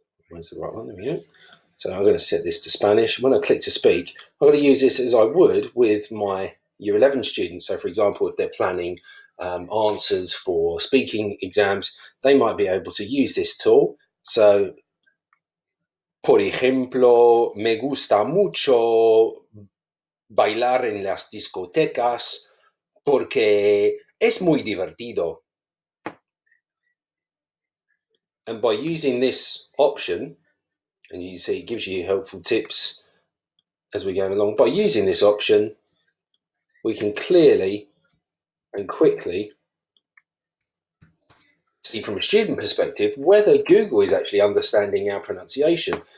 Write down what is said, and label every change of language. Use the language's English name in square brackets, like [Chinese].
[English] Where's the right one? There we go. So I'm going to set this to Spanish. When I click to speak, I'm going to use this as I would with my Year 11 students. So for example, if they're planning answers for speaking exams, they might be able to use this tool. [Spanish] So, por ejemplo, me gusta mucho bailar en las discotecas porque es muy divertido. [English] And by using this option, and you see it gives you helpful tips as we're going along, by using this option, we can clearly and quickly see from a student perspective whether Google is actually understanding our pronunciation.